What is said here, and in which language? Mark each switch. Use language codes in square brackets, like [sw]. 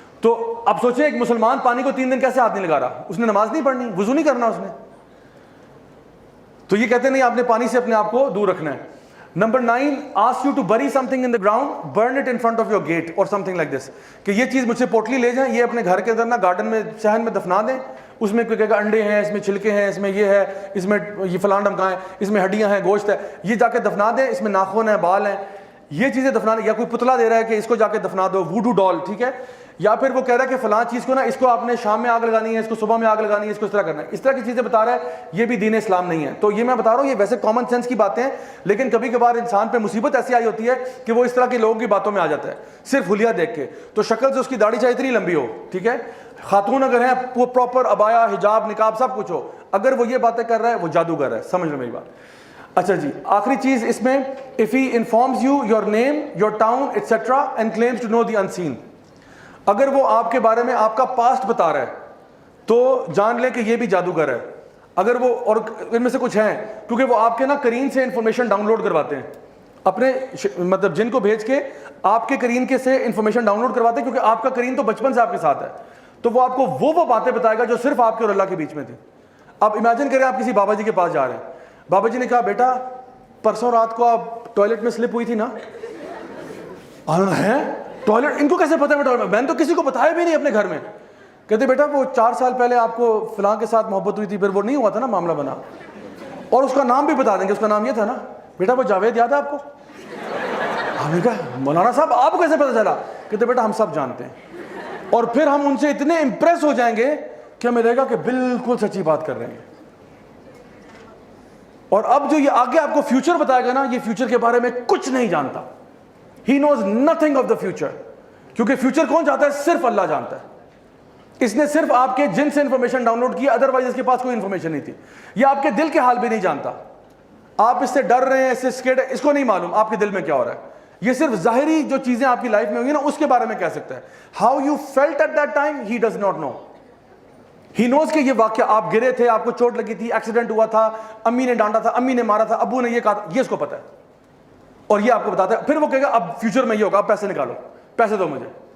[ur] تو اب سوچیں ایک مسلمان پانی کو 3 دن کیسے ہاتھ نہیں لگا رہا, اس نے نماز نہیں پڑھنی, وضو نہیں کرنا اس نے. تو یہ کہتے نہیں آپ نے پانی سے اپنے آپ کو دور رکھنا ہے. [en] Number 9, asks you to bury something in the ground, burn it in front of your gate or something like this. [ur] کہ یہ چیز مجھ سے پوٹلی لے جائیں, یہ اپنے گھر کے اندر نا گارڈن میں صحن میں دفنا دیں. اس میں کوئی کہے گا انڈے ہیں, اس میں چھلکے ہیں, اس میں یہ ہے, اس میں یہ فلاں ڈمکا ہے, اس میں ہڈیاں ہیں, گوشت ہے, یہ جا کے دفنا دیں. اس میں ناخن ہیں, بال ہیں, یہ چیزیں دفنا دیں. یا کوئی پتلا دے رہا ہے کہ اس کو جا کے دفنا دو, ووڈو ڈال. ٹھیک ہے, یا پھر وہ کہہ رہا ہے کہ فلاں چیز کو نا اس کو آپ نے شام میں آگ لگانی ہے, اس کو صبح میں آگ لگانی ہے, اس کو اس طرح کرنا ہے. اس طرح کی چیزیں بتا رہا ہے, یہ بھی دین اسلام نہیں ہے. تو یہ میں بتا رہا ہوں یہ ویسے کامن سینس کی باتیں ہیں, لیکن کبھی کبھار انسان پہ مصیبت ایسی آئی ہوتی ہے کہ وہ اس طرح کے لوگوں کی باتوں میں آ جاتا ہے صرف حلیہ دیکھ کے. تو شکل سے اس کی داڑھی چاہے اتنی لمبی ہو, ٹھیک ہے, خاتون اگر ہیں وہ پراپر ابایا, حجاب, نقاب سب کچھ ہو, اگر وہ یہ باتیں کر رہا ہے وہ جادوگر ہے. سمجھ لو میری بات. اچھا جی, آخری چیز اس میں, [en] if he informs you your name, your town, etc. and claims to know the unseen. [ur] اگر وہ آپ کے بارے میں آپ کا پاسٹ بتا رہا ہے تو جان لیں کہ یہ بھی جادوگر ہے. اگر وہ, اور ان میں سے کچھ ہیں, کیونکہ وہ آپ کے نا قرین سے انفارمیشن ڈاؤن لوڈ کرواتے ہیں, اپنے مطلب جن کو بھیج کے آپ کے قرین کے سے انفارمیشن ڈاؤن لوڈ کرواتے ہیں, کیونکہ آپ کا قرین تو بچپن سے آپ کے ساتھ ہے. تو وہ آپ کو وہ باتیں بتائے گا جو صرف آپ کے اور اللہ کے بیچ میں تھی. اب امیجن کریں آپ کسی بابا جی کے پاس جا رہے ہیں, بابا جی نے کہا بیٹا پرسوں رات کو آپ ٹوائلٹ میں سلپ ہوئی تھی نا. ہے ٹوائلٹ, ان کو کیسے پتا ہے؟ میں نے تو کسی کو بتایا بھی نہیں اپنے گھر میں. کہتے بیٹا وہ 4 سال پہلے آپ کو فلاں کے ساتھ محبت ہوئی تھی, پھر وہ نہیں ہوا تھا نا, معاملہ بنا. اور اس کا نام بھی بتا دیں گے, اس کا نام یہ تھا نا, بیٹا وہ جاوید یاد ہے آپ کو؟ ہم نے کہا مولانا صاحب آپ کو کیسے پتا چلا؟ کہتے بیٹا ہم سب جانتے ہیں. اور پھر ہم ان سے اتنے امپریس ہو جائیں گے کہ ہمیں لگے گا کہ بالکل سچی بات کر رہے ہیں. اور اب جو یہ آگے آپ کو فیوچر بتائے گا نا, یہ فیوچر کے بارے میں کچھ نہیں جانتا. [en] He knows nothing of the future. [ur] کیونکہ فیوچر کون جانتا ہے؟ صرف اللہ جانتا ہے. اس نے صرف آپ کے جن سے انفارمیشن ڈاؤن لوڈ کی, ادروائز اس کے پاس کوئی انفارمیشن نہیں تھی. یہ آپ کے دل کے حال بھی نہیں جانتا. آپ اس سے ڈر رہے ہیں, اس سے اسکیئرڈ ہے, اس کو نہیں معلوم آپ کے دل میں کیا ہو رہا ہے. یہ صرف ظاہری جو چیزیں آپ کی لائف میں ہوئی نا اس کے بارے میں کہہ سکتا ہے. [en] How you felt at that time, he does not know. He knows [ur] کہ یہ واقعہ آپ گرے تھے, آپ کو چوٹ لگی تھی, ایکسیڈنٹ ہوا تھا, امی نے ڈانٹا تھا, امی نے مارا تھا, ابو نے یہ کہا تھا, یہ اس کو پتا ہے. اور یہ آپ کو بتاتا ہے. پھر وہ کہے گا اب فیوچر میں یہ ہوگا, آپ پیسے نکالو, پیسے دو مجھے.